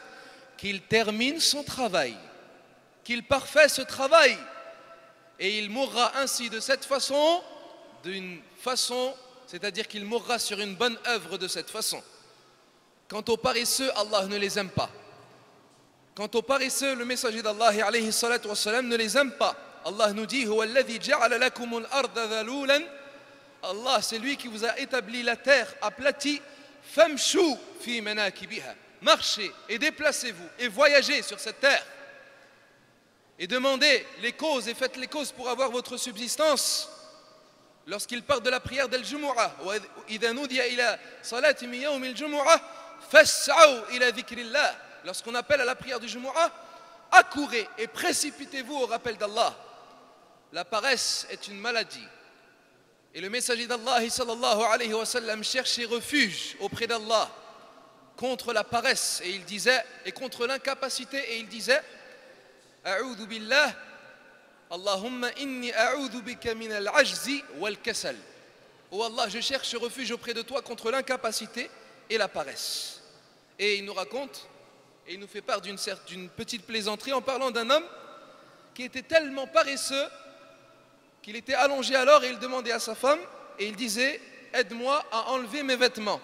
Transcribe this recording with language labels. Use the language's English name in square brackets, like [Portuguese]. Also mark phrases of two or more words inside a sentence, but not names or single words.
[French] Qu'il termine son travail, qu'il parfait ce travail et il mourra ainsi de cette façon, c'est-à-dire qu'il mourra sur une bonne œuvre de cette façon. Quant aux paresseux, Allah ne les aime pas. Quant aux paresseux, le messager d'Allah [Arabic] عليه الصلاة والسلام [French] ne les aime pas. Allah nous dit [Arabic] هو الذي جعل لكم الأرض ذلولا. [French] Allah, c'est lui qui vous a établi la terre aplatie. [Arabic] فامشوا في مناكبها. [French] Marchez et déplacez-vous et voyagez sur cette terre. Et demandez les causes et faites les causes pour avoir votre subsistance. Lorsqu'il part de la prière d'Al-Jumu'ah, lorsqu'on appelle à la prière du Jumu'ah, accourez et précipitez-vous au rappel d'Allah. La paresse est une maladie. Et le messager d'Allah [Arabic] صلى الله عليه وسلم [French] cherchait refuge auprès d'Allah contre la paresse et il disait, et contre l'incapacité, et il disait [Arabic] أعوذ بالله، اللهم إني أعوذ بك من العجز والكسل. [French] Oh Allah, je cherche refuge auprès de toi contre l'incapacité et la paresse. Et il nous raconte, et il nous fait part d'une petite plaisanterie en parlant d'un homme qui était tellement paresseux qu'il était allongé alors et il demandait à sa femme et il disait « Aide-moi à enlever mes vêtements ».